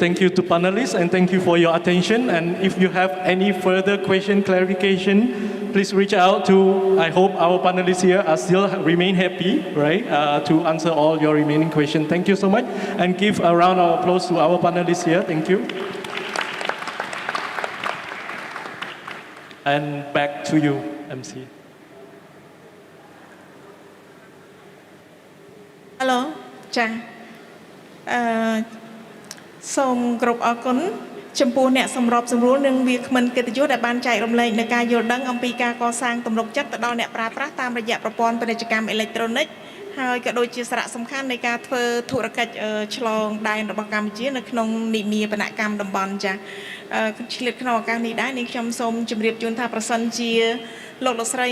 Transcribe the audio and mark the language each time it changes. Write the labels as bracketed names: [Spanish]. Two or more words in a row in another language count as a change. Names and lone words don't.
[English] Thank you to panelists, and thank you for your attention. And if you have any further question, clarification, please reach out to, I hope our panelists here are still remain happy, right, to answer all your remaining questions. Thank you so much. And give a round of applause to our panelists here. Thank you. And back to you, MC. Hello, [Khmer] Cha. សូមគោរពអរគុណចំពោះអ្នកសម្របសម្រួលនិងវាគ្មិនកិត្តិយសដែលបានចែករំលែកនៅការយល់ដឹងអំពីការកសាងទំនុកចិត្តទៅដល់អ្នកប្រើប្រាស់តាមរយៈប្រព័ន្ធពាណិជ្ជកម្មអេឡិចត្រូនិកហើយក៏ដូចជាសារៈ សំខាន់នៃការធ្វើធុរកិច្ចឆ្លងដែនរបស់កម្ពុជានៅក្នុងនិមាបនកម្មតំបន់ចាស់ឆ្លៀតក្នុងឱកាសនេះដែរនាងខ្ញុំសូមជម្រាបជូនថាប្រសិនជាលោកលោកស្រី